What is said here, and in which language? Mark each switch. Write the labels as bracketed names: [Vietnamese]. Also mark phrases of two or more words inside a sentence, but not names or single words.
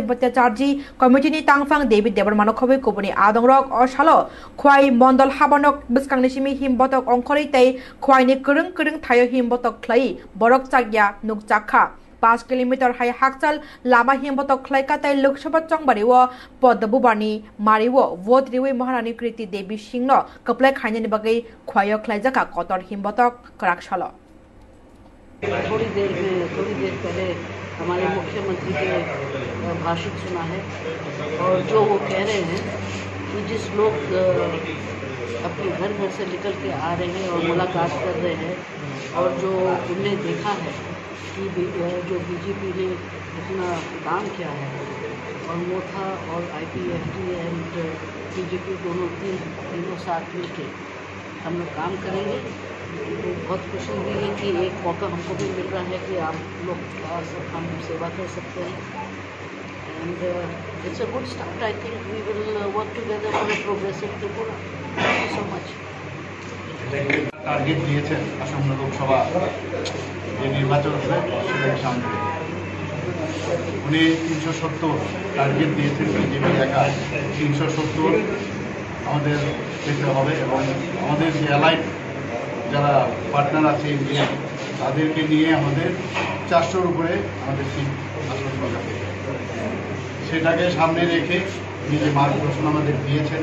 [Kok Borok] भट्टाचार्य कमिटिनि तांगफां देवी देबबर्मानो खबै कुबुनि आदंरक असाल खय मण्डल हाबानक बिस्कांनिसिमि हिमबतक अंखरै तै खयनि करंग करंग थायो हिमबतक खलाइ बरक चाग्या नुकचाखा 5 किलोमीटर हाई हाकचाल लामा हिमबतक खलाइकातै लोकसभा चंबारी व पद्मबुबानी मारी व वोट रिवे महारानी कृति देवी सिंह कपलाय खाइने बगै खय खलाइजाका कतर हिमबतक कराकसाल। [Hindi] थोड़ी देर पहले हमारे मुख्यमंत्री के भाषण सुना है और जो वो कह रहे हैं कि जिस लोग अपने घर से निकल के आ रहे हैं और मुलाकात कर रहे हैं और जो उनने देखा है कि जो बीजेपी ने इतना काम किया है और मोथा और IPFT एंड बीजेपी तीनों साथ मिलके हम लोग काम करेंगे। तो बहुत खुशी हुई है कि एक मौका हमको भी मिल रहा है कि आप लोग हम सेवा कर सकते हैं [English] and it's a good start. I think we will work together for a progressive Tripura. thank you so much. [Bangla] টার্গেট দিয়েছেন আসন্ন লোকসভা যে নির্বাচন হবে সেটাকে সামনে রেখে উনি 370 টার্গেট দিয়েছেন। বিজেপি একা 370 আমাদের পেতে হবে এবং আমাদের যে অ্যালাইড যারা পার্টনার আছে ইন্ডিয়া তাদেরকে নিয়ে আমাদের 400-র উপরে আমাদের সিট আসন বাজাতে সেটাকে সামনে রেখে নিজে মার্গদর্শন আমাদের দিয়েছেন।